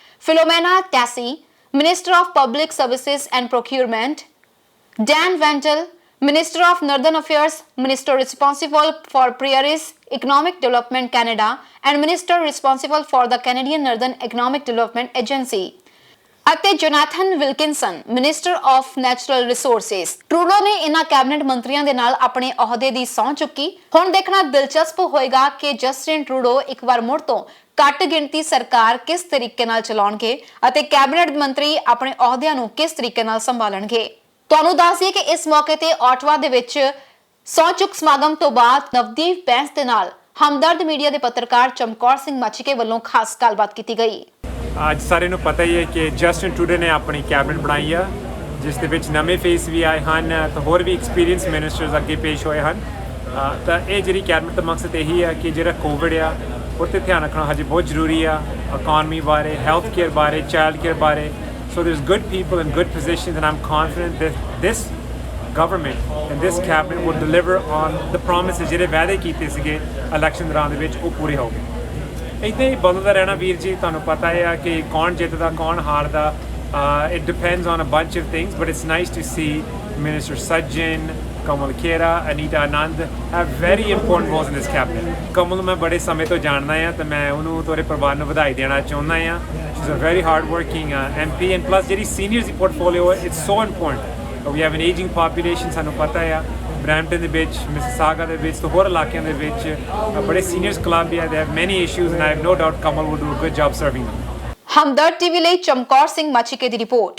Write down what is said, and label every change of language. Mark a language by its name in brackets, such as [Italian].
[English] Philomena Tassi, Minister of Public Services and Procurement. Dan Ventel, Minister of Northern Affairs, Minister responsible for Prairies Economic Development Canada and Minister responsible for the Canadian Northern Economic Development Agency. ਅਤੇ Jonathan Wilkinson, minister of natural resources. [Punjabi] Trudeau ਨੇ ਇਹਨਾਂ cabinet ਮੰਤਰੀਆਂ ਦੇ ਨਾਲ ਆਪਣੇ ਅਹੁਦੇ ਦੀ ਸਹੁੰ ਚੁੱਕੀ। ਹੁਣ ਦੇਖਣਾ ਦਿਲਚਸਪ ਹੋਏਗਾ ਕਿ ਜਸਟਿਨ ਟਰੂਡੋ ਇੱਕ ਵਾਰ ਮੁੜ ਤੋਂ ਘੱਟ ਗਿਣਤੀ ਸਰਕਾਰ ਕਿਸ ਤਰੀਕੇ ਨਾਲ ਚਲਾਉਣਗੇ ਅਤੇ ਕੈਬਨਿਟ ਮੰਤਰੀ ਆਪਣੇ ਅਹੁਦਿਆਂ ਨੂੰ ਕਿਸ ਤਰੀਕੇ ਨਾਲ ਸੰਭਾਲਣਗੇ। ਤੁਹਾਨੂੰ ਦੱਸ ਦਈਏ ਕਿ ਇਸ ਮੌਕੇ ਤੇ ਆਟਵਾ ਦੇ ਵਿੱਚ ਸਹੁੰ ਚੁੱਕ ਸਮਾਗਮ ਤੋਂ ਬਾਅਦ ਨਵਦੀਪ ਬੈਂਸ ਦੇ ਨਾਲ ਹਮਦਰਦ ਮੀਡੀਆ ਦੇ ਪੱਤਰਕਾਰ ਚਮਕੌਰ ਸਿੰਘ ਮਾਚੀਕੇ ਵੱਲੋਂ ਖਾਸ ਗੱਲਬਾਤ ਕੀਤੀ ਗਈ। ਅੱਜ ਸਾਰਿਆਂ ਨੂੰ ਪਤਾ ਹੀ ਹੈ ਕਿ ਜਸਟਿਨ ਟਰੂਡੋ ਨੇ ਆਪਣੀ ਕੈਬਨਿਟ ਬਣਾਈ ਆ, ਜਿਸ ਦੇ ਵਿੱਚ ਨਵੇਂ ਫੇਸ ਵੀ ਆਏ ਹਨ ਤਾਂ ਹੋਰ ਵੀ ਐਕਸਪੀਰੀਅੰਸ ਮਿਨਿਸਟਰਸ ਅੱਗੇ ਪੇਸ਼ ਹੋਏ ਹਨ। ਤਾਂ ਇਹ ਜਿਹੜੀ ਕੈਬਨਿਟ ਦਾ ਮਕਸਦ ਇਹੀ ਹੈ ਕਿ ਜਿਹੜਾ ਕੋਵਿਡ ਆ ਉਹ 'ਤੇ ਧਿਆਨ ਰੱਖਣਾ ਹਜੇ ਬਹੁਤ ਜ਼ਰੂਰੀ ਆ, ਇਕੋਨਮੀ ਬਾਰੇ, ਹੈਲਥ ਕੇਅਰ ਬਾਰੇ, ਚਾਈਲਡ ਕੇਅਰ ਬਾਰੇ। [English] So there's good people in good positions and I'm confident that this government and this cabinet will deliver on the promises [Punjabi] ਜਿਹੜੇ ਵਾਅਦੇ ਕੀਤੇ ਸੀਗੇ ਇਲੈਕਸ਼ਨ ਦੌਰਾਨ ਦੇ ਵਿੱਚ ਉਹ ਪੂਰੇ ਹੋ ਗਏ। ਇੱਦਾਂ ਹੀ ਬਦਲਦਾ ਰਹਿਣਾ ਵੀਰ ਜੀ, ਤੁਹਾਨੂੰ ਪਤਾ ਹੈ ਕਿ ਕੌਣ ਜਿੱਤਦਾ ਕੌਣ ਹਾਰਦਾ। [English] It depends on a bunch of things but it's nice to see Minister Sajjan, Kamal Khera, Anita Anand have very important roles in this cabinet। [Punjabi] ਕਮਲ ਨੂੰ ਮੈਂ ਬੜੇ ਸਮੇਂ ਤੋਂ ਜਾਣਦਾ ਹਾਂ ਤੇ ਮੈਂ ਉਹਨੂੰ ਤੇ ਉਹਦੇ ਪਰਿਵਾਰ ਨੂੰ ਵਧਾਈ ਦੇਣਾ ਚਾਹੁੰਦਾ ਹਾਂ। [English] She's a very hard-working MP and plus [Punjabi] ਜਿਹੜੀ ਸੀਨੀਅਰਸ ਦੀ ਪੋਰਟਫੋਲੀਓ ਹੈ [English] it's so important। We have an aging population, [Punjabi] ਸਾਨੂੰ ਪਤਾ ਹੈ ਬਰੈਂਪਟਨ ਦੇ ਵਿੱਚ, ਮਿਸਿਸਾਗਾ ਦੇ ਵਿੱਚ ਤੇ ਹੋਰ ਇਲਾਕਿਆਂ ਦੇ ਵਿੱਚ ਬੜੇ ਸੀਨੀਅਰਸ ਕਲੱਬ ਹੈ। [English] They have many issues and I have no doubt Kamal will do a good job serving them। [Punjabi] Hamdard TV ਲਈ ਚਮਕੌਰ ਸਿੰਘ ਮਾਚੀਕੇ ਦੀ ਰਿਪੋਰਟ।